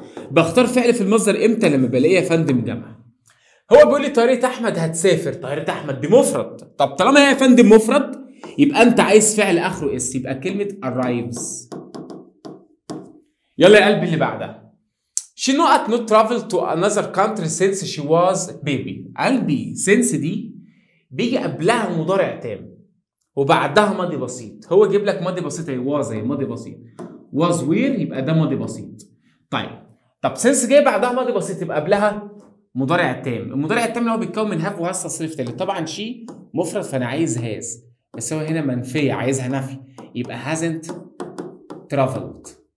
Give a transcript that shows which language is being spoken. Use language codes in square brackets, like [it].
[ar] بختار فعل في المصدر امتى؟ لما بلاقيه يا فندم جمع. هو بيقول لي طياره احمد هتسافر، طياره احمد دي مفرد. طب طالما هي يا فندم مفرد يبقى انت عايز فعل اخره اس، يبقى كلمه arrives. يلا يا قلبي اللي بعدها. [en] She not travel to another country since she was baby. [ar] قلبي since دي بيجي قبلها مضارع تام وبعدها ماضي بسيط. هو جيب لك ماضي بسيط اهي، واز اهي ماضي بسيط، واز وير يبقى ده ماضي بسيط. طب سنس جاي بعدها ماضي بسيط يبقى قبلها مضارع تام. المضارع التام اللي هو بيتكون من هاف وهاز تصريف تالت. طبعا شي مفرد فانا عايز هاز، بس هو هنا منفيه عايزها نفي يبقى [en] hasn't traveled.